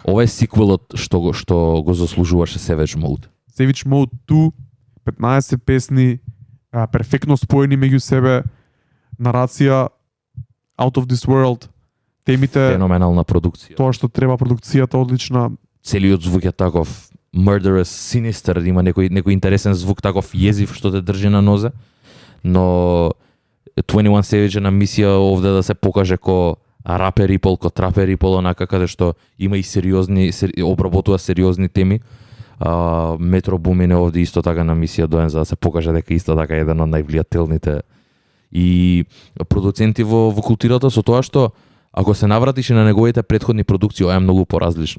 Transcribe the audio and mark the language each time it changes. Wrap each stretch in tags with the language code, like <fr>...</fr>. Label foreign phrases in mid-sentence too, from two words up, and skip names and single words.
<mk>Ова е сиквелот што го заслужуваше Savage Mode. Savage Mode 2, 15 песни, перфектно споени меѓу себе, нарација,</mk> <en>Out of This World,</en> <mk>темите, Феноменална продукција. тоа што треба, продукцијата одлична. Целиот звук е таков</mk> <en>murderous, sinister,</en> <mk>има некој интересен звук, таков језив што те држи на нозе. Но 21 Savage е на мисија овде да се покаже ко рапер и ко трапер и онака каде што има и обработува сериозни теми. Metro Boomin е овде исто така на мисија доен за да се покаже дека исто така е еден од највлијателните и продуценти во културата, со тоа што ако се навратиш на неговите претходни продукции, ова е многу поразлично.</mk>